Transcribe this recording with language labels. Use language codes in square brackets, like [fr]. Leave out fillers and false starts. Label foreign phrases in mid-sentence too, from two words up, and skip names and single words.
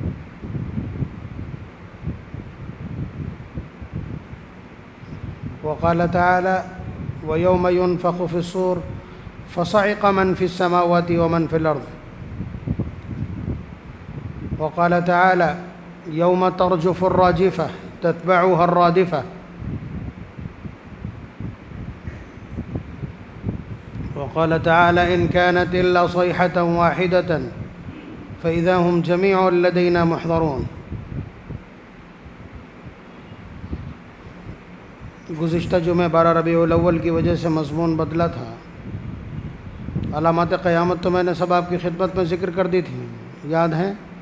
[ar] وقال تعالى ويوم ينفخ في الصور فصعق من في السماوات ومن في الأرض. وقال تعالى يوم ترجف الراجفة تتبعها الرادفة. وقال تعالى إن كانت إلا صيحة واحدة فإذا هم جميع لدينا محضرون. [ur] گزشتہ جمعے 12 ربیع الاول کی وجہ سے مضمون بدلا تھا. علامات قیامت تو میں نے سب آپکی خدمت میں ذکر کر دی تھی، یاد ہے.